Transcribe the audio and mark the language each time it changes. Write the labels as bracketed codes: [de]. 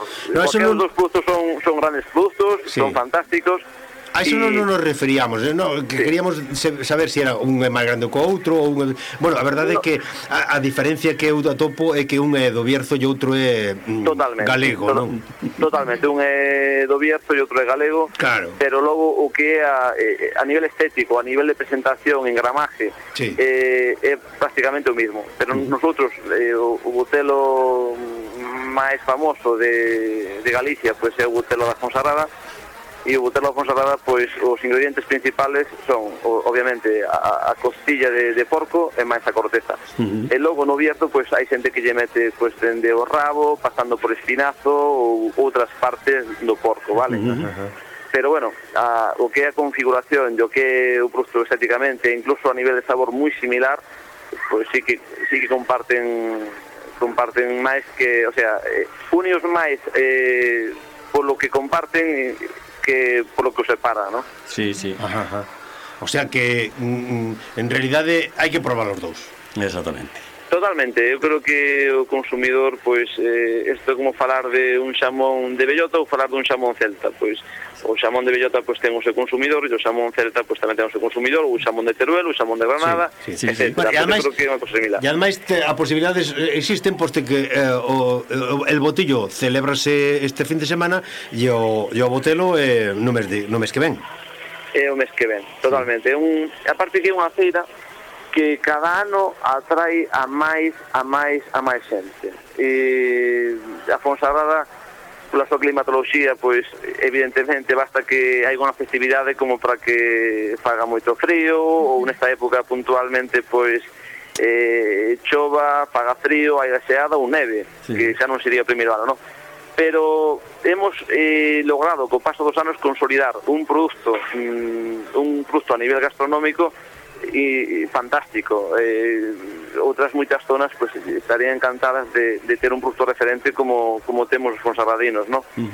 [gl] Os dos produtos son grandes produtos, sí. Son fantásticos. A eso non nos referíamos, ¿no? Que sí. Queríamos saber si era un máis grande que o outro ou un... Bueno, a verdade é que a diferencia que eu atopo é que un é do Bierzo e outro é galego, ¿no? Totalmente, un é do Bierzo e outro é galego. Claro. Pero logo o que é a nivel estético, a nivel de presentación, en gramaje, sí. É prácticamente o mismo. Pero nosotros, o Butelo máis famoso de Galicia, pues, é o Butelo da Fonsagrada. E o Butelo da Fonsagrada, pois, os ingredientes principales son, obviamente, a costilla de porco e máis a corteza. E logo, no Bierzo, pois, hai xente que lle mete, pois, dende o rabo, pasando por espinazo ou outras partes do porco, vale? Pero, bueno, o que é a configuración, o que é o producto estéticamente, incluso a nivel de sabor moi similar, pois, sí que comparten máis que... [es] O sea, unios máis por lo que comparten... que por lo que os separa, ¿no? Sí, sí. Ajá. O sea que en realidad hay que probar los dos. Exactamente. Totalmente. Yo creo que el consumidor, pues esto es como hablar de un xamón de bellota o hablar de un xamón celta, pues o xamón de bellota pues tengo ese consumidor, y o xamón celta pues también tengo ese consumidor, o xamón de Teruel, o xamón de Granada. Sí, sí, sí. Bueno, además, creo que una cosa similar. Y además a posibilidades existen, pues que el Botillo celebrase este fin de semana y [gl] o Botelo no mes que ven. O mes que ven, totalmente. Sí. Aparte que una feira que cada ano atrae a máis xente. E a Fonsagrada, pola súa climatoloxía, pois evidentemente basta que hai unha festividade como para que faga moito frío, ou nesta época puntualmente pois chova, faga frío, hai gaseada ou neve, sí. Que xa non sería o primeiro ano, non? [es] Pero hemos logrado co paso dos anos consolidar un producto a nivel gastronómico y fantástico. Otras muchas zonas pues estarían encantadas de tener un producto referente como tenemos los fonsagradinos, ¿no?